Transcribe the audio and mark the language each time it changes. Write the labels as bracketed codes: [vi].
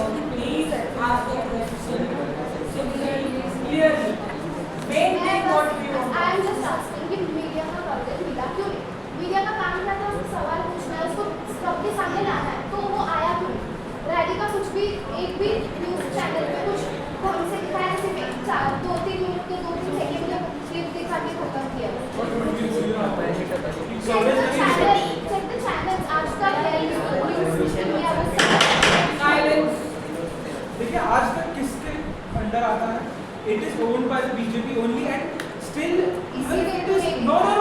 [en] Please ask the question simply, clearly. Main thing what we want. I am just asking [hi] कि media का coverage मिला क्यों नहीं? Media का काम क्या था? सवाल पूछना है, उसको सबके सामने लाना है, तो वो आया क्यों नहीं? रैली का कुछ भी एक भी न्यूज चैनल में कुछ ढंग से दिखाया, सिर्फ 2-3 मिनट के 2-3 सेकंड में क्लिप दिखा के खत्म किया. [en] Check the channels. [hi] आज तक है न्यूज इंडिया में. [en] Silence. [hi] देखिए आज तक किसके अंडर आता है? [en] It is owned by the BJP only and still even it is no.